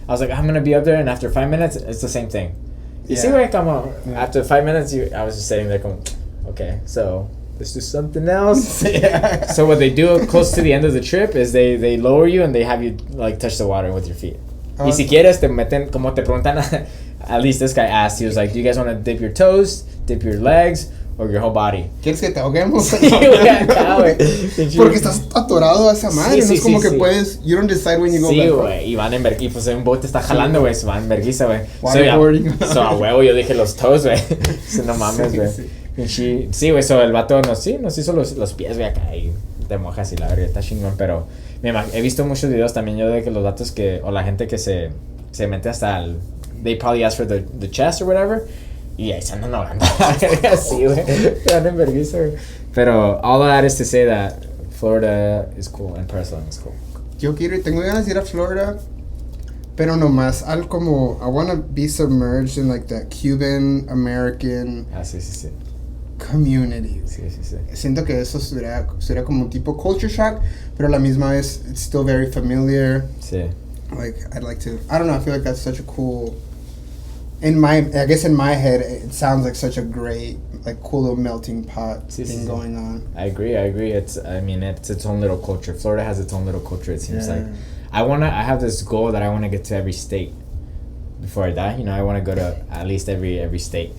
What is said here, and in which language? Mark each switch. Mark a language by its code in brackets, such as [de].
[en] I was like, I'm gonna be up there, and after 5 minutes, it's the same thing. You see, güey, como after 5 minutes, I was just sitting there, como, okay, so let's do something else. So what they do close to the end of the trip is they lower you and they have you like touch the water with your feet. [es] Y si quieres te meten, como te preguntan, [en] at least this guy asked, he was like, do you guys want to dip your toes, dip your legs, or your whole body? [es] ¿Quieres que te ahoguemos? Sí, güey, acá, güey. Porque estás atorado a esa madre, no es como que puedes, [en] you don't decide when you go back. [es] Sí, güey, y van en vergüenza, pues un bote está jalando, güey, se van en vergüenza, güey. [en] Waterboarding. [es] So a huevo yo dije los toes, güey. No mames, güey. Sí, güey, el vato nos hizo los pies, güey, acá y te mojas y la verga, está chingón, pero he visto muchos videos también yo de que los vatos o la gente que se mete hasta [en] they probably ask for the chest or whatever, [es] y ahí se andan ahogando, así, güey, andan en vergüenza, güey. [en] Pero all of that is to say that Florida is cool and Parasailing is cool. [es] Yo tengo ganas de ir a Florida, pero nomás al como, [en] I want to be submerged in like that Cuban American [es] Sí. [en] community. [es] Sí. Siento que eso sería como un tipo culture shock, pero a la misma vez [en] it's still very familiar. [es] Sí. [en] Like I'd like to, I don't know, I feel like that's such a cool, I guess in my head it sounds like such a great, like cool little melting pot thing going on. I agree. It's its own little culture. Florida has its own little culture, it seems like. I have this goal that I want to get to every state before I die. You know, I want to go to at least every state.